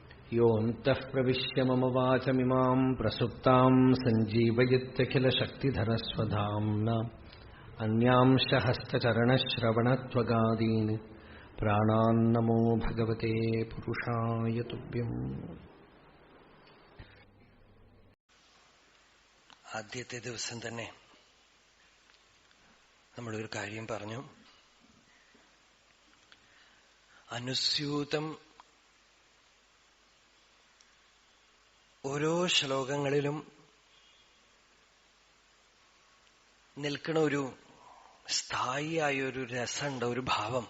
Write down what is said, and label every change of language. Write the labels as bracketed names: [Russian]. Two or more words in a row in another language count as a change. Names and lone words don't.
[Sanskrit] योऽन्तः प्रविश्य मम वाचमिमाम् प्रसुप्ताम् सञ्जीवयत्यखिलशक्तिधरस्वधाम्ना अन्यांश हस्तचरणश्रवणत्वगादीन् प्राणान्नमो भगवते पुरुषाय तुभ्यम्. [Malayalam] ആദ്യത്തെ ദിവസം തന്നെ നമ്മളൊരു കാര്യം പറഞ്ഞു. അനുസ്യൂതം ഓരോ ശ്ലോകങ്ങളിലും നിൽക്കുന്ന ഒരു സ്ഥായിയായ ഒരു രസമുണ്ട്, ഒരു ഭാവം.